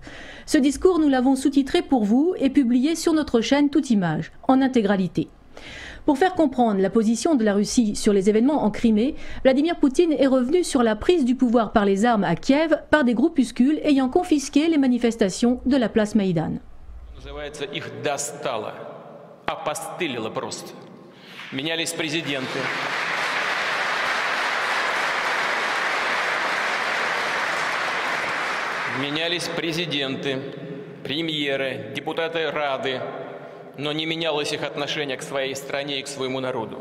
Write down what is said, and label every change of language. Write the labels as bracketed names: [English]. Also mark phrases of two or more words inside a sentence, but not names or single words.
[French] Ce discours, nous l'avons sous-titré pour vous et publié sur notre chaîne Toute Image, en intégralité. Pour faire comprendre la position de la Russie sur les événements en Crimée, Vladimir Poutine est revenu sur la prise du pouvoir par les armes à Kiev par des groupuscules ayant confisqué les manifestations de la place Maïdan. [Russian] Менялись президенты, премьеры, депутаты Рады, но не менялось их отношение к своей стране и к своему народу.